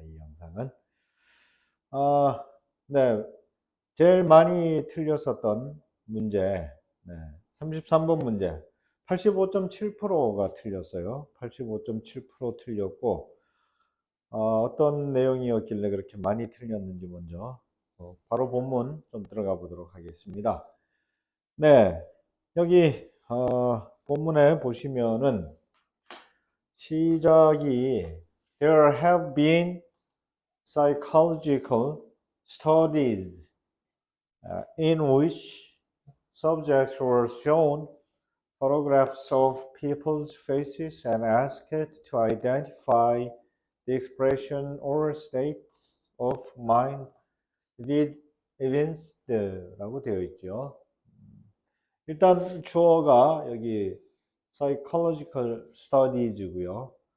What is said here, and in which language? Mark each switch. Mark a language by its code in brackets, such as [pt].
[ko] 이 영상은 네, 제일 많이 틀렸었던 문제 33번 문제 85.7%가 틀렸어요. 85.7% 틀렸고 어떤 내용이었길래 그렇게 많이 틀렸는지 먼저 바로 본문 좀 들어가 보도록 하겠습니다. 네, 여기 본문에 보시면은 시작이 [en] There have been psychological studies in which subjects were shown photographs of people's faces and asked to identify the expression or states of mind evinced라고 [ko] 되어 있죠. 일단 주어가 여기 psychological studies고요.